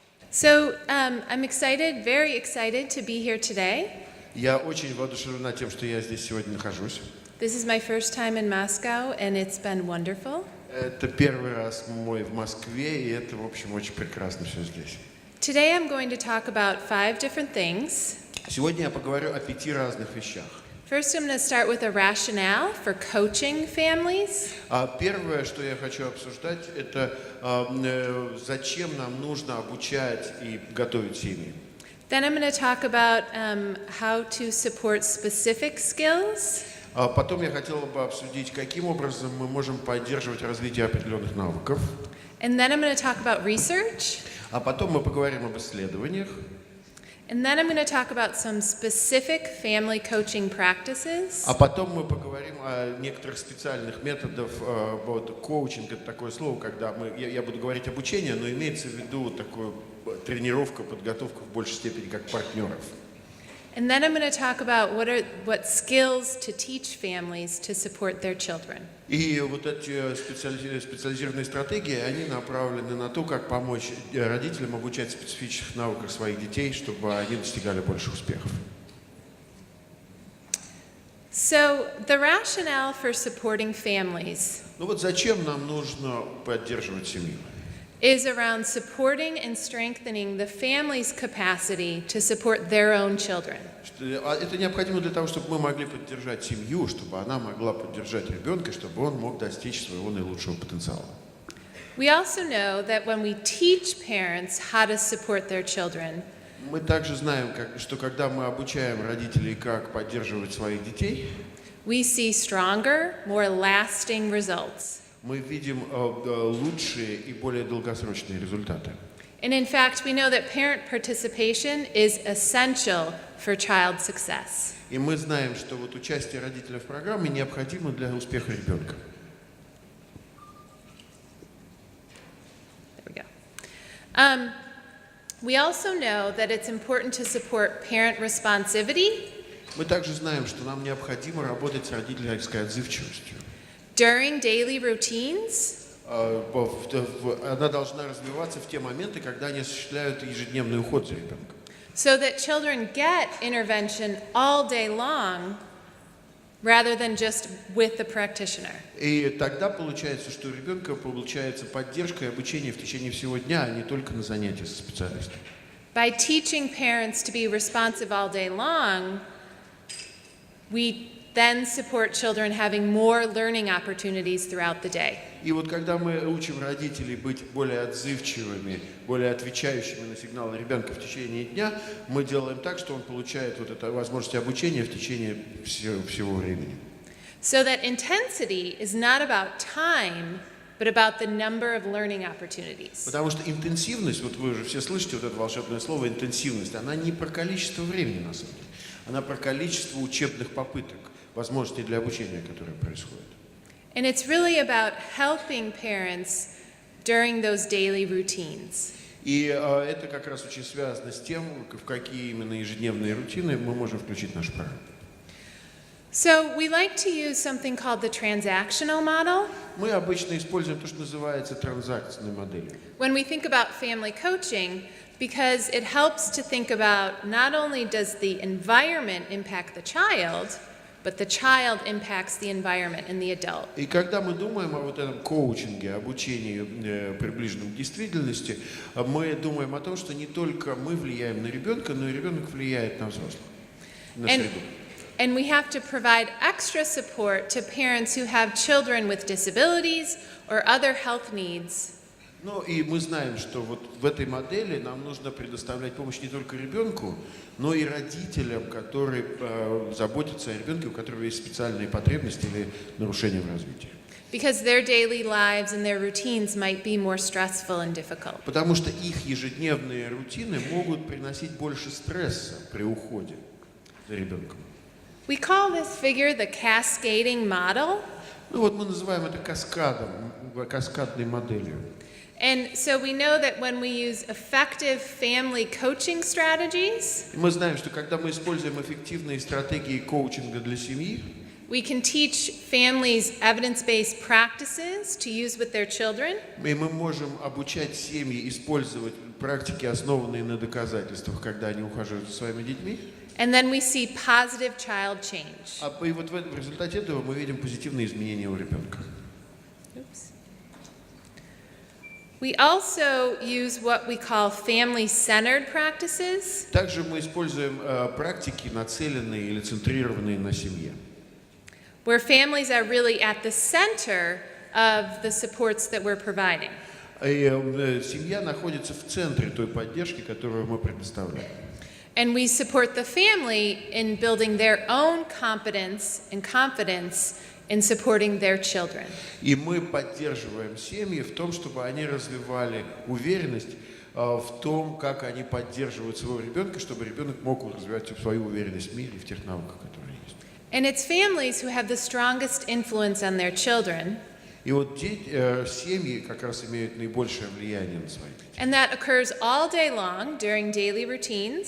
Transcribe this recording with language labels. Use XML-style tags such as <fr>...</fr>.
<en>So I'm excited, very excited to be here today.</en> <ru>Я очень воодушевлена тем, что я здесь сегодня нахожусь.</ru> <en>This is my first time in Moscow, and it's been wonderful.</en> <ru>Это первый раз мой в Москве, и это, в общем, очень прекрасно все здесь.</ru> <en>Today I'm going to talk about 5 different things.</en> <ru>Сегодня я поговорю о 5 разных вещах.</ru> <en>First, I'm going to start with a rationale for coaching families.</en> <ru>Первое, что я хочу обсуждать, это зачем нам нужно обучать и готовить семьи.</ru> <en>Then I'm going to talk about how to support specific skills.</en> <ru>Потом я хотела бы обсудить, каким образом мы можем поддерживать развитие определенных навыков.</ru> <en>And then I'm going to talk about research.</en> <ru>А потом мы поговорим об исследованиях.</ru> <en>And then I'm going to talk about some specific family coaching practices.</en> <ru>А потом мы поговорим о некоторых специальных методах. Коучинг — это такое слово, когда я буду говорить обучение, но имеется в виду такую тренировку, подготовку в большей степени как партнеров.</ru> <en>And then I'm going to talk about what skills to teach families to support their children.</en> <ru>И вот эти специализированные стратегии, они направлены на то, как помочь родителям обучать специфических навыках своих детей, чтобы они достигали больших успехов.</ru> <en>So the rationale for supporting families</en> <ru>Ну вот зачем нам нужно поддерживать семью?</ru> <en>is around supporting and strengthening the family's capacity to support their own children.</en> <ru>Это необходимо для того, чтобы мы могли поддержать семью, чтобы она могла поддержать ребенка, чтобы он мог достичь своего наилучшего потенциала.</ru> <en>We also know that when we teach parents how to support their children,</en> <ru>Мы также знаем, что когда мы обучаем родителей, как поддерживать своих детей,</ru> <en>we see stronger, more lasting results.</en> <ru>мы видим лучшие и более долгосрочные результаты.</ru> <en>And in fact, we know that parent participation is essential for child success.</en> <ru>И мы знаем, что вот участие родителей в программе необходимо для успеха ребенка.</ru> <en>There we go. We also know that it's important to support parent responsivity</en> <ru>Мы также знаем, что нам необходимо работать с родительской отзывчивостью.</ru> <en>during daily routines.</en> <ru>Она должна развиваться в те моменты, когда они осуществляют ежедневный уход за ребенком.</ru> <en>So that children get intervention all day long rather than just with the practitioner.</en> <ru>И тогда получается, что у ребенка получается поддержка и обучение в течение всего дня, а не только на занятия со специалистом.</ru> <en>By teaching parents to be responsive all day long, we then support children having more learning opportunities throughout the day.</en> <ru>И вот когда мы учим родителей быть более отзывчивыми, более отвечающими на сигналы ребенка в течение дня, мы делаем так, что он получает вот эту возможность обучения в течение всего времени.</ru> <en>So that intensity is not about time, but about the number of learning opportunities.</en> <ru>Потому что интенсивность, вот вы уже все слышите вот это волшебное слово интенсивность, она не про количество времени на самом деле, она про количество учебных попыток, возможностей для обучения, которые происходят.</ru> <en>And it's really about helping parents during those daily routines.</en> <ru>И это как раз очень связано с тем, в какие именно ежедневные рутины мы можем включить в нашу программу.</ru> <en>So we like to use something called the transactional model.</en> <ru>Мы обычно используем то, что называется транзакционной моделью.</ru> <en>When we think about family coaching, because it helps to think about not only does the environment impact the child, but the child impacts the environment and the adult.</en> <ru>И когда мы думаем о вот этом коучинге, обучении, приближенном к действительности, мы думаем о том, что не только мы влияем на ребенка, но и ребенок влияет на взрослых, на среду.</ru> <en>And we have to provide extra support to parents who have children with disabilities or other health needs.</en> <ru>Ну и мы знаем, что вот в этой модели нам нужно предоставлять помощь не только ребенку, но и родителям, которые заботятся о ребенке, у которого есть специальные потребности или нарушения в развитии.</ru> <en>Because their daily lives and their routines might be more stressful and difficult.</en> <ru>Потому что их ежедневные рутины могут приносить больше стресса при уходе за ребенком.</ru> <en>We call this figure the cascading model.</en> <ru>Ну вот мы называем это каскадом, каскадной моделью.</ru> <en>And so we know that when we use effective family coaching strategies,</en> <ru>Мы знаем, что когда мы используем эффективные стратегии коучинга для семьи,</ru> <en>we can teach families evidence-based practices to use with their children.</en> <ru>и мы можем обучать семьи использовать практики, основанные на доказательствах, когда они ухаживают за своими детьми.</ru> <en>And then we see positive child change.</en> <ru>И вот в результате этого мы видим позитивные изменения у ребенка.</ru> <en>Oops. We also use what we call family-centered practices.</en> <ru>Также мы используем практики, нацеленные или центрированные на семье.</ru> <en>Where families are really at the center of the supports that we're providing.</en> <ru>И семья находится в центре той поддержки, которую мы предоставляем.</ru> <en>And we support the family in building their own competence and confidence in supporting their children.</en> <ru>И мы поддерживаем семьи в том, чтобы они развивали уверенность в том, как они поддерживают своего ребенка, чтобы ребенок мог развивать свою уверенность в мире и в тех навыках, которые есть.</ru> <en>And it's families who have the strongest influence on their children.</en> <ru>И вот семьи как раз имеют наибольшее влияние на своих детей.</ru> <en>And that occurs all day long during daily routines.</en>